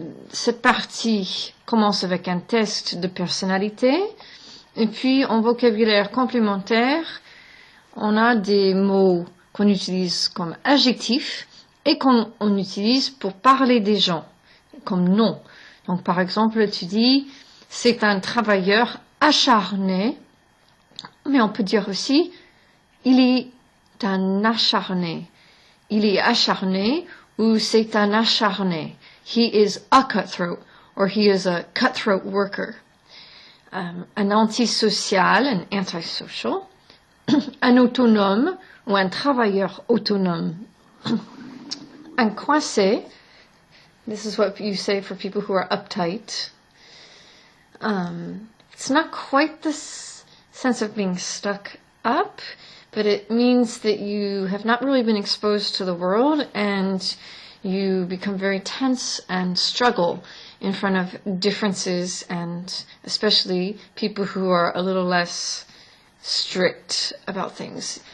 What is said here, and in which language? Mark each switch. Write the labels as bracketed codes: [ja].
[fr] Cette partie commence avec un test de personnalité, et puis en vocabulaire complémentaire, on a des mots qu'on utilise comme adjectifs et qu'on utilise pour parler des gens, comme nom. Donc par exemple, tu dis, c'est un travailleur acharné, mais on peut dire aussi, il est un acharné. Il est acharné ou c'est un acharné. [en] He is a cutthroat or he is a cutthroat worker. [fr] Un antisocial, un antisocial. Un autonome ou un travailleur autonome. Un coincé. [en] This is what you say for people who are uptight. It's not quite the sense of being stuck up, but it means that you have not really been exposed to the world and you become very tense and struggle in front of differences, and especially people who are a little less strict about things.